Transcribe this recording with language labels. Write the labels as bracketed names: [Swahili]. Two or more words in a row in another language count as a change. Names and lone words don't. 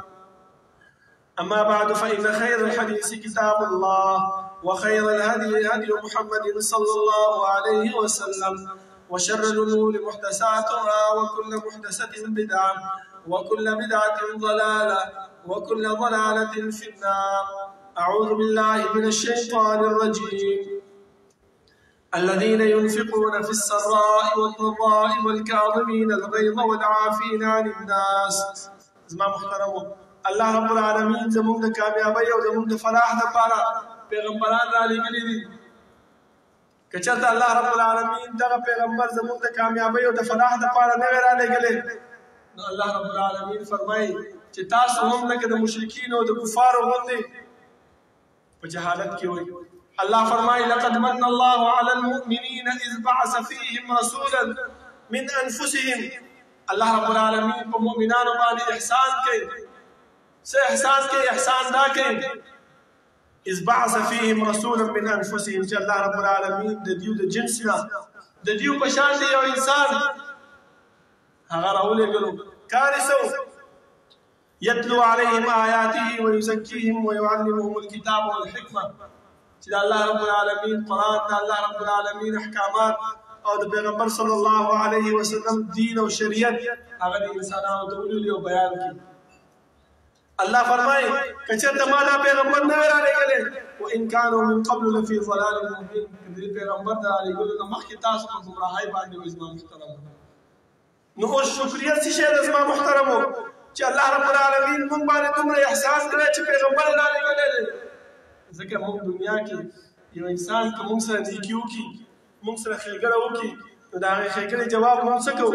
[Arabic] أما بعد فإن خير الحديث كتاب الله وخير الهدي هدي محمد صلى الله عليه وسلم وشر الأمور محدثاتها وكل محدثة بدعة وكل بدعة ضلالة وكل ضلالة في النار. أعوذ بالله من الشيطان الرجيم. الذين ينفقون في السراء والضراء والكاظمين الغيظ والعافين عن الناس. [Pashto] زما محترمو [Arabic] الله رب العالمین [Pashto] زموږ د کامیابی او زموږ د فلاح لپاره پیغمبران را لېږلي دي. که چېرته [Arabic] الله رب العالمین [Pashto] دغه پیغمبر زموږ د کامیابی او د فلاح لپاره نه وی را لېږلی نو [Arabic] الله رب العالمین [Pashto] فرمایي چې تاسو هم لکه د مشرکینو او د کفارو غوندې په جهالت کې وئ. الله فرمایي [Arabic] لقد من الله على المؤمنين إذ بعث فيهم رسولا من أنفسهم. الله رب العالمین [Pashto] په مؤمنانو باندې احسان کوي. څه احسان کوي؟ احسان دا کوي [Arabic] إذ بعث فيهم رسولا من أنفسهم [Pashto] چې [Arabic] الله رب العالمین [Pashto] د دیو د جنس نه د دیو په شان دی یو انسان هغه راولېږلو. کار یې څه [Arabic] يتلو عليهم آياته ويزكيهم ويعلمهم الكتاب والحكمة. [Pashto] چې د [Arabic] الله رب العالمین [Pashto] قرآن د [Arabic] الله رب العالمین [Pashto] احکامات او د پیغمبر [Arabic] صلی الله علیه وسلم [Pashto] دین او شریعت هغه د انسانانو ته ولولي او بیان کړي. الله فرمایي که چېرته ما دا پیغمبر نه وی رالېږلی [Arabic] وإن كانوا من قبل لفي ضلال مبين. [Pashto] دې پیغمبر د رالېږلو نه مخکې تاسو په ګمراهۍ باندې وئ زما محترمو. نو اوس شکریه څه شی ده زما محترمو چې [Arabic] الله رب العالمین [Pashto] موږ باندې دومره احسان کړی چې پیغمبر یې رالېږلی دی. ځکه موږ دنیا کې یو انسان که موږ سره نیکي وکړي موږ سره ښېګړه وکړي نو د هغې ښېګړې جواب موږ څه کوو؟